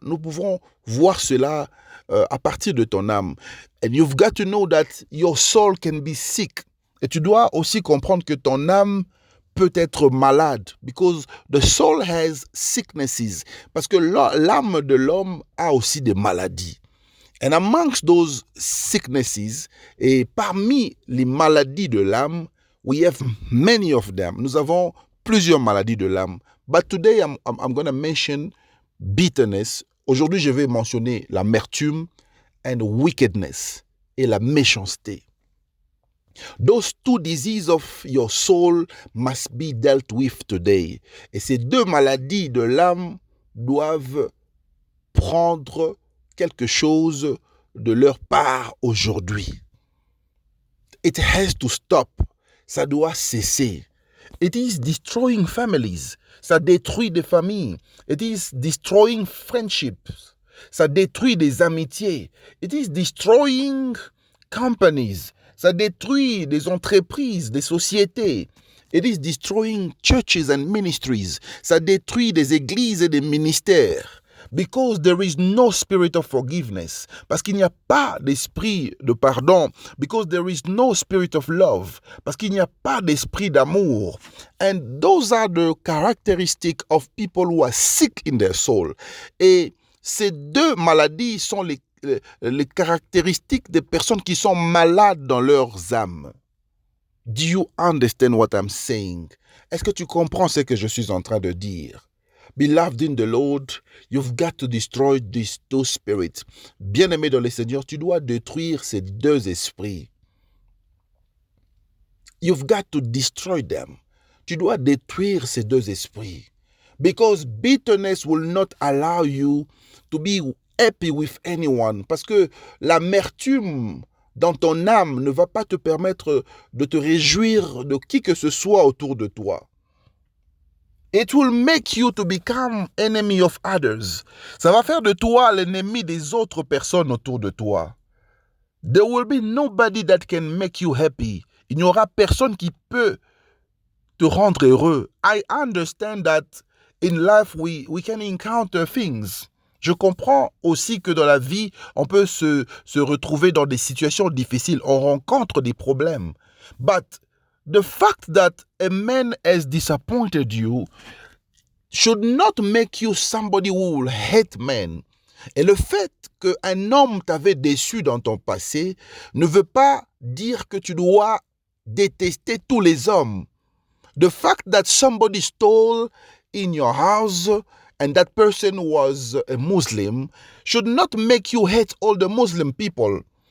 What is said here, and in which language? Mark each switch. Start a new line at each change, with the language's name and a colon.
French: Nous pouvons voir cela à partir de ton âme.
English: And you've got to know that your soul can be sick.
French: Et tu dois aussi comprendre que ton âme peut être malade.
English: Because the soul has sicknesses.
French: Parce que l'âme de l'homme a aussi des maladies.
English: And amongst those sicknesses,
French: et parmi les maladies de l'âme,
English: we have many of them.
French: Nous avons plusieurs maladies de l'âme.
English: But today, I'm going to mention bitterness.
French: Aujourd'hui, je vais mentionner l'amertume
English: and wickedness
French: et la méchanceté.
English: Those two diseases of your soul must be dealt with today.
French: Et ces deux maladies de l'âme doivent prendre quelque chose de leur part aujourd'hui.
English: It has to stop.
French: Ça doit cesser.
English: It is destroying families.
French: Ça détruit des familles.
English: It is destroying friendships.
French: Ça détruit des amitiés.
English: It is destroying companies.
French: Ça détruit des entreprises, des sociétés.
English: It is destroying churches and ministries.
French: Ça détruit des églises et des ministères.
English: Because there is no spirit of forgiveness.
French: Parce qu'il n'y a pas d'esprit de pardon.
English: Because there is no spirit of love.
French: Parce qu'il n'y a pas d'esprit d'amour.
English: And those are the characteristics of people who are sick in their soul.
French: Et ces deux maladies sont les caractéristiques des personnes qui sont malades dans leurs âmes.
English: Do you understand what I'm saying?
French: Est-ce que tu comprends ce que je suis en train de dire?
English: Beloved in the Lord, you've got to destroy these two spirits.
French: Bien-aimé dans le Seigneur, tu dois détruire ces deux esprits.
English: You've got to destroy them.
French: Tu dois détruire ces deux esprits.
English: Because bitterness will not allow you to be happy with anyone.
French: Parce que l'amertume dans ton âme ne va pas te permettre de te réjouir de qui que ce soit autour de toi.
English: It will make you to become enemy of others.
French: Ça va faire de toi l'ennemi des autres personnes autour de toi.
English: There will be nobody that can make you happy.
French: Il n'y aura personne qui peut te rendre heureux.
English: I understand that in life we can encounter things.
French: Je comprends aussi que dans la vie, on peut se retrouver dans des situations difficiles. On rencontre des problèmes.
English: But the fact that a man has disappointed you should not make you somebody who will hate men.
French: Et le fait qu'un homme t'avait déçu dans ton passé ne veut pas dire que tu dois détester tous les hommes.
English: The fact that somebody stole in your house and that person was a Muslim should not make you hate all the Muslim people.